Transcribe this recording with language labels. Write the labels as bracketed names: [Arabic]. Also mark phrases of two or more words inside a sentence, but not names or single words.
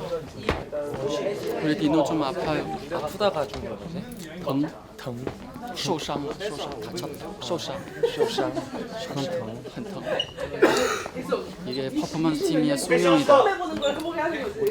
[Korean] 우리 디노 좀 아파요. 아프다가 좀 뭐지? [Chinese] 疼受伤了다쳤다. 受伤很疼. [Korean] 이게 퍼포먼스 팀의 숙명이다. 해보는 걸 해보게 하는 거지.